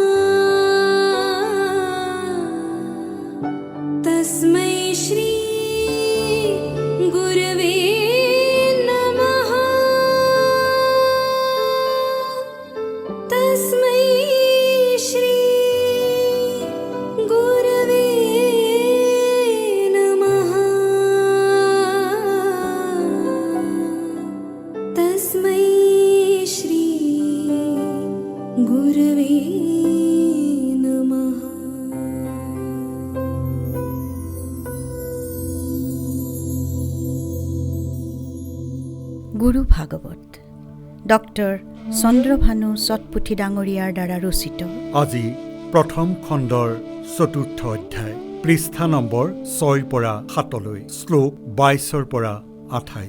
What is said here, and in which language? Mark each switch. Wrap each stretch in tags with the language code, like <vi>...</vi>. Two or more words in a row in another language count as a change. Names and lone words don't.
<sa>तस्मै श्री गुरवे तस्मै श्री गुरवे नमः तस्मै श्री गुरवे नमः।</sa> <as>গুৰু ভাগৱত ডক্টৰ চন্দ্ৰভানু সৎপুথি ডাঙৰীয়াৰ দ্বাৰা ৰচিত। আজি প্ৰথম খণ্ডৰ ৪ৰ্থ অধ্যায়, পৃষ্ঠা নম্বৰ ৬ৰ পৰা ৭লৈ, শ্লোক ২২ৰ পৰা ২৮।</as>